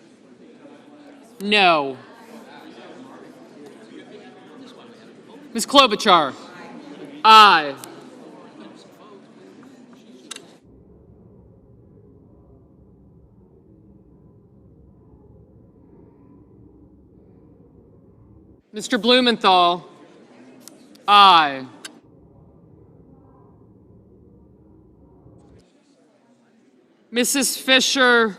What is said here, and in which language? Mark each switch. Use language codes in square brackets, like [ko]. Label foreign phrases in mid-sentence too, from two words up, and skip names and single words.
[en] No. Ms. Klobuchar. Aye. Mr. Blumenthal. Aye. Mrs. Fisher.